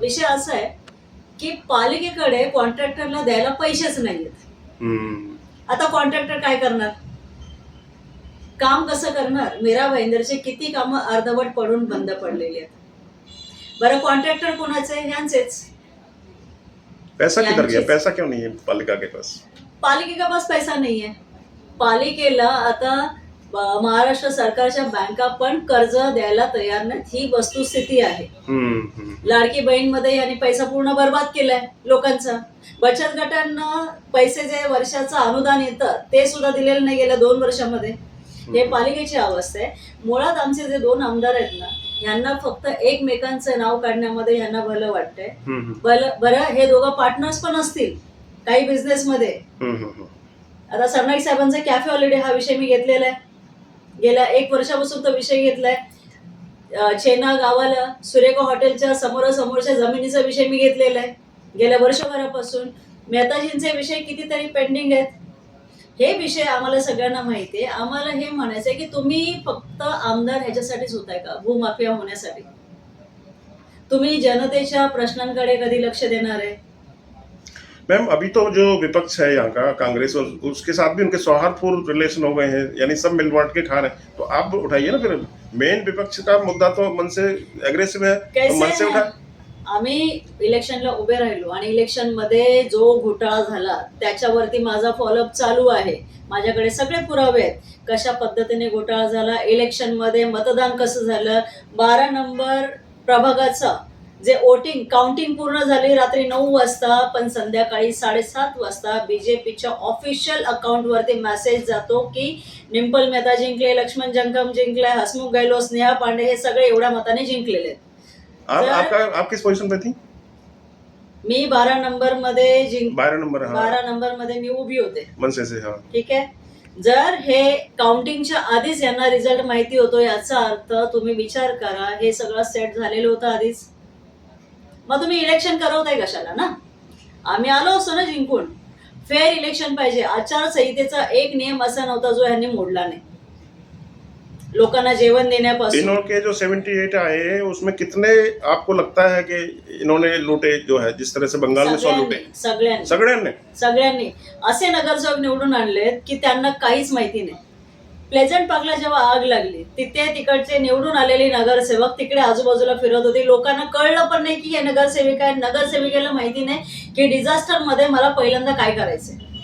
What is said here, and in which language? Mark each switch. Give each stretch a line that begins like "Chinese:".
Marathi: विषय असा आहे की पालिकेकडे कॉन्ट्रॅक्टरला द्यायला पैसेच नाहीयेत। आता कॉन्ट्रॅक्टर काय करणार, काम कसं करणार? मीरा भाईंदरचे किती कामं अर्धवट पडून बंद पडलेली आहेत। बरं, कॉन्ट्रॅक्टर कोणाचे? यांचेच।
Hindi: पैसा किधर गया? पैसा क्यों नहीं है पालिका के पास? पालिके के पास पैसा नहीं है।
Marathi: पालिकेला आता महाराष्ट्र सरकारच्या बँका पण कर्ज द्यायला तयार नाहीत, ही वस्तुस्थिती आहे। लाडकी बहीण मध्ये यांनी पैसा पूर्ण बर्बाद केलाय लोकांचा। बचत गटांना पैसे जे वर्षाचं अनुदान येतं ते सुद्धा दिलेलं नाही गेल्या 2 वर्षामध्ये। हे पालिकेची अवस्था आहे। मुळात आमचे जे 2 आमदार आहेत ना, यांना फक्त एकमेकांचं नाव काढण्यामध्ये यांना भलं वाटतंय। बरं, हे दोघं पार्टनर्स पण असतील काही बिझनेस मध्ये। आता सरनाईक साहेबांचा कॅफे हॉलिडे हा विषय मी घेतलेला आहे, गेल्या 1 वर्षापासून तो विषय घेतलाय। चेना गावाला सुरेखा हॉटेलच्या समोरच्या जमिनीचा विषय मी घेतलेला आहे गेल्या वर्षभरापासून। मेहताजींचे विषय कितीतरी पेंडिंग आहेत। हे विषय आम्हाला सगळ्यांना माहिती आहे। आम्हाला हे म्हणायचंय की तुम्ही फक्त आमदार ह्याच्यासाठीच होताय का, भूमाफिया होण्यासाठी? तुम्ही जनतेच्या प्रश्नांकडे कधी लक्ष देणार आहे?
Hindi: मैम, अभी तो जो विपक्ष है यहाँ का, कांग्रेस, उसके साथ भी उनके सौहार्दपूर्ण रिलेशन हो गए हैं, यानी सब मिल बांट के खा रहे हैं। तो आप उठाइए ना, फिर मेन विपक्ष का मुद्दा तो मन से एग्रेसिव है, तो मन से उठाए।
Marathi: आम्ही इलेक्शनला उभे राहिलो आणि इलेक्शन मध्ये जो घोटाळा झाला त्याच्यावरती माझा फॉलोअप चालू आहे। माझ्याकडे सगळे पुरावे आहेत, कशा पद्धतीने घोटाळा झाला, इलेक्शन मध्ये मतदान कसं झालं, 12 नंबर प्रभागाचं जे वोटिंग काउंटिंग पूर्ण झाली रात्री 9 वाजता, पण संध्याकाळी 7:30 वाजता बीजेपीच्या ऑफिशियल अकाउंटवरती मेसेज जातो की निंपल मेहता जिंकले, लक्ष्मण जंगम जिंकले, हसमुख गहलोत, स्नेहा पांडे हे सगळे एवढ्या मताने जिंकलेले आहेत।
Hindi: आप किस पोजीशन पे थी?
Marathi: मी 12 नंबर मध्ये
Hindi: 12 नंबर, हाँ
Marathi: 12 नंबर मध्ये मी उभी होते.
Hindi: मनसे से, हाँ.
Marathi: ठीक आहे. जर हे काउंटिंगच्या आधीच यांना रिझल्ट माहिती होतो याचा अर्थ तुम्ही विचार करा, हे सगळं सेट झालेलं होतं आधीच. मग तुम्ही इलेक्शन करवताय कशाला ना? आम्ही आलो असतो ना जिंकून. फेअर इलेक्शन पाहिजे. आचारसंहितेचा एक नियम असा नव्हता जो यांनी मोडला नाही. लोकांना जेवण देण्यापासून
Hindi: इनके जो 78 आए हैं उसमें कितने आपको लगता है कि इन्होंने लूटे, जो है जिस तरह से बंगाल में 100 लूटे?
Marathi: सगळ्यांनी असे नगरसेवक निवडून आणलेत की त्यांना काहीच माहिती नाही. प्लेझंट पार्कला जेव्हा आग लागली तिथे तिकडचे निवडून आलेले नगरसेवक तिकडे आजूबाजूला फिरत होते. लोकांना कळलं पण नाही की हे नगरसेविका आहे. नगरसेविकेला माहिती नाही की डिझास्टर मध्ये मला पहिल्यांदा काय करायचंय.